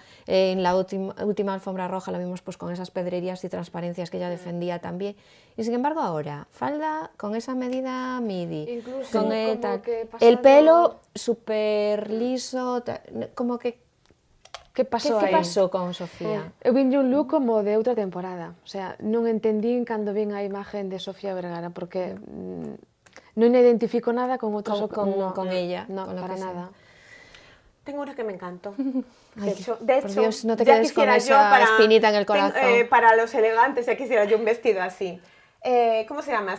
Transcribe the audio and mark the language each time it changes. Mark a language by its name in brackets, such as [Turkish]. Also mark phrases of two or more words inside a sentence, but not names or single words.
[Spanish] En la última alfombra roja lo vimos pues con esas pedrerías y transparencias que ella defendía también. Y sin embargo ahora, falda con esa medida midi, Incluso con como tal, que el pasado- pelo súper liso, como que... [Galician] Que pasou [Spanish] ¿Qué [Galician] aí? [Spanish] pasó con Sofía? [Galician] Eu vinlle un look como de outra temporada. [Spanish] O sea, [Galician] non entendín cando vin a imagen de Sofía Vergara, porque non identifico nada con outros... [Spanish] Con ella, No, con lo para que sea. nada. Tengo una que me encantó. Ay, De por hecho, Dios, no te ya quedes con quisiera esa espinita en el corazón. Para los elegantes, ya quisiera yo un vestido así. ¿Cómo se llama?